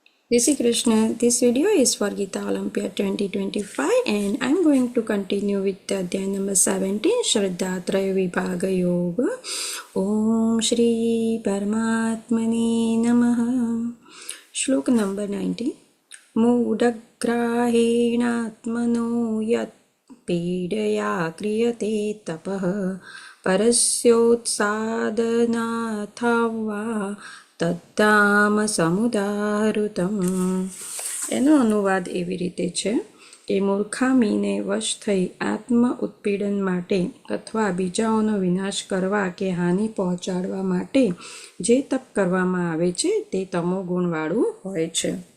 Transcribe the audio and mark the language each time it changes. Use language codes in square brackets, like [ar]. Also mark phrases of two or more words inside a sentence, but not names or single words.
[hi] Jai Shri Krishna. [en] This video is for Gita Olympiad 2025 and I'm going to continue with the Adhyay number 17 Shraddha Traya Vibhaga Yoga. [sa] Om Shri Paramatmane Namaha. [en] Shlok number 90. [sa] Mudagrahenatmano yat pidaya kriyate tapah parasyoત્સાદનાથવા તદ્ધામ સમુદાહૃતમ. [gu] એનો અનુવાદ એવી રીતે છે કે મૂર્ખામીને વશ થઈ આત્મ ઉત્પીડન માટે અથવા બીજાઓનો વિનાશ કરવા કે હાનિ પહોંચાડવા માટે જે તપ કરવામાં આવે છે તે તમોગુણવાળું હોય છે.